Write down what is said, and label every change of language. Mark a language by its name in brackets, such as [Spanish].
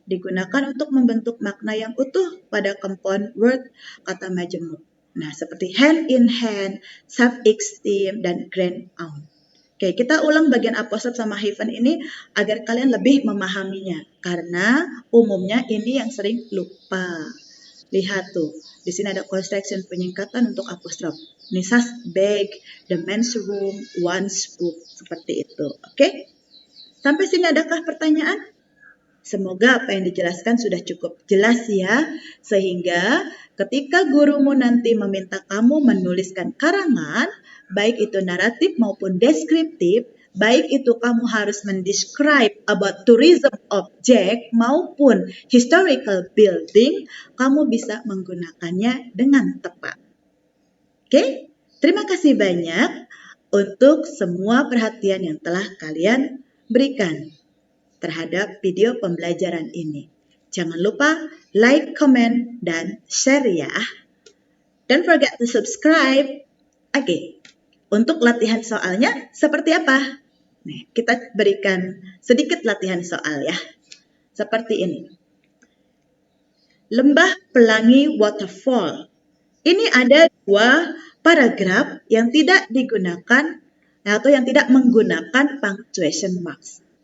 [Indonesian] Digunakan untuk membentuk makna yang utuh pada compound word kata majemuk. Nah, seperti [English] hand in hand, [Indonesian] self-esteem, dan grand aunt. Oke, kita ulang bagian apostrophe sama hyphen ini agar kalian lebih memahaminya. Karena umumnya ini yang sering lupa. Lihat tuh, di sini ada construction penyingkatan untuk apostrophe. [English] Nisa's bag, the men's room, one's book. [Indonesian] Seperti itu. Oke? Sampai sini adakah pertanyaan? Semoga apa yang dijelaskan sudah cukup jelas ya. Sehingga ketika gurumu nanti meminta kamu menuliskan karangan, baik itu naratif maupun deskriptif, baik itu kamu harus mendescribe [English] about tourism object [Indonesian] maupun [English] historical building, [Indonesian] kamu bisa menggunakannya dengan tepat. Oke? Terima kasih banyak untuk semua perhatian yang telah kalian berikan terhadap video pembelajaran ini. Jangan lupa like, comment, dan share ya. [English] Don't forget to subscribe. [Indonesian] Oke, untuk latihan soalnya seperti apa? Nih, kita berikan sedikit latihan soal ya. Seperti ini. Lembah Pelangi Waterfall. Ini ada dua paragraf yang tidak digunakan atau yang tidak menggunakan punctuation marks.